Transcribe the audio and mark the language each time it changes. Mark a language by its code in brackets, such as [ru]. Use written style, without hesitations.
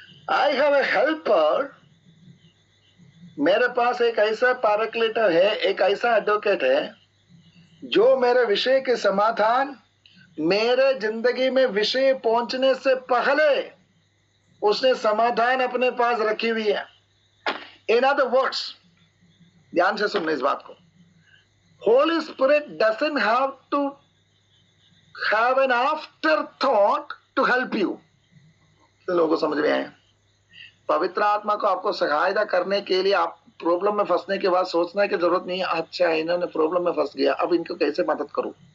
[en] I have a helper. [hi] मेरे पास एक ऐसा पैराक्लिटो है, एक ऐसा एडवोकेट है जो मेरे विषय के समाधान, मेरे जिंदगी में विषय पहुंचने से पहले उसने समाधान अपने पास रखी हुई है। [en] in other words, [hi] ध्यान से सुनने इस बात को, [en] Holy Spirit doesn't have to have an afterthought to help you। [hi] लोगों को समझ में आए? पवित्र आत्मा को आपको सहायता करने के लिए आप प्रॉब्लम में फंसने के बाद सोचने की जरूरत नहीं है, अच्छा इन्होंने प्रॉब्लम में फंस गया, अब इनको कैसे मदद करूं।